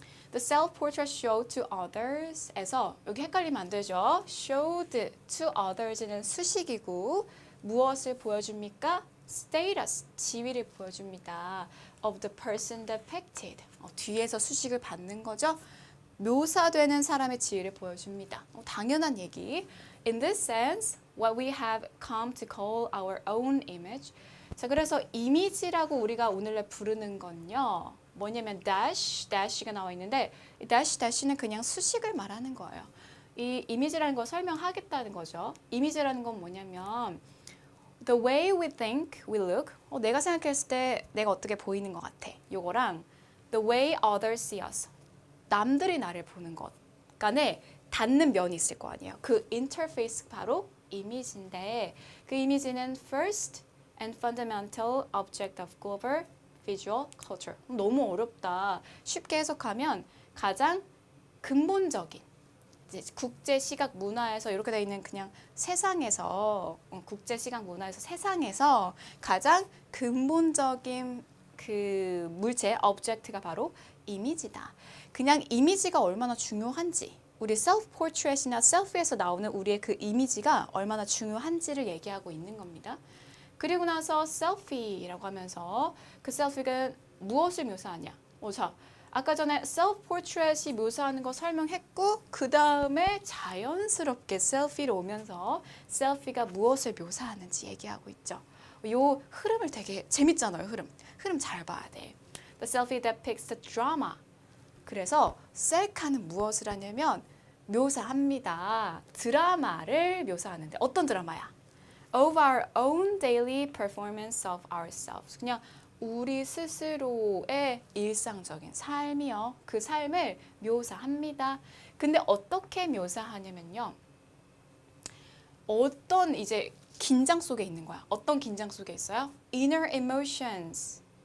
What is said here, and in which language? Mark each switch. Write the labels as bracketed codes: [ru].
[en] The self-portrait showed to others [ko] 에서 여기 헷갈리면 안 되죠. [en] showed to others [ko] 는 수식이고 무엇을 보여줍니까? status, 지위를 보여줍니다. [en] of the person depicted. [ko] 뒤에서 수식을 받는 거죠. 묘사되는 사람의 지위를 보여줍니다. 당연한 얘기. [en] In this sense, what we have come to call our own image. [ko] 자, 그래서 이미지라고 우리가 오늘날 부르는 건요. 뭐냐면 dash가 나와 있는데 이 dash는 그냥 수식을 말하는 거예요. 이 이미지라는 걸 설명하겠다는 거죠. 이미지라는 건 뭐냐면 [en] the way we think we look. [ko] 내가 생각했을 때 내가 어떻게 보이는 것 같아. 요거랑 [en] the way others see us. [ko] 남들이 나를 보는 것 간에 닿는 면이 있을 거 아니에요. 그 인터페이스 바로 이미지인데 그 이미지는 [en] first and fundamental object of global visual culture. [ko] 너무 어렵다. 쉽게 해석하면 가장 근본적인 이제 국제 시각 문화에서 이렇게 돼 있는 그냥 세상에서 국제 시각 문화에서 세상에서 가장 근본적인 그 물체 object가 바로 이미지다. 그냥 이미지가 얼마나 중요한지 우리 셀프 포트레이트나 셀프에서 나오는 우리의 그 이미지가 얼마나 중요한지를 얘기하고 있는 겁니다. 그리고 나서 셀피라고 하면서 그 셀피가 무엇을 묘사하냐? 자, 아까 전에 셀프 포트레이트이 묘사하는 거 설명했고 그 다음에 자연스럽게 셀피로 오면서 셀피가 무엇을 묘사하는지 얘기하고 있죠. 요 흐름을 되게 재밌잖아요. 흐름 잘 봐야 돼. [en] The selfie depicts the drama. [ko] 그래서 셀카는 무엇을 하냐면 묘사합니다. 드라마를 묘사하는데 어떤 드라마야? [en] Of our own daily performance of ourselves. [ko] 그냥 우리 스스로의 일상적인 삶이요. 그 삶을 묘사합니다. 근데 어떻게 묘사하냐면요. 어떤 이제 긴장 속에 있는 거야. 어떤 긴장 속에 있어요? [en] Inner emotions.